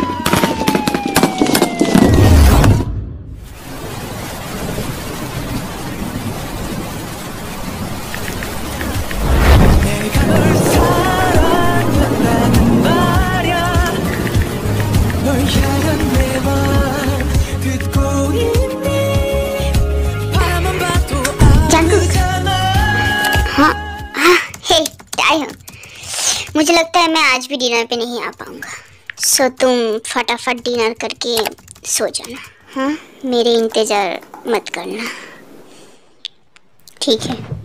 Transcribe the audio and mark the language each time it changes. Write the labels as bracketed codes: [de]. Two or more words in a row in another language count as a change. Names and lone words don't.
[ko] 내가 널 사랑한다는 말야. 널 향한 내 맘 듣고 있니? 바라만 봐도 아프잖아. [hi] हाँ हाँ, हे टाई हो। मुझे लगता है मैं आज भी डिनर पे नहीं आ पाऊंगा, सो तुम फटाफट डिनर करके सो जाना। हाँ, मेरे इंतजार मत करना, ठीक है?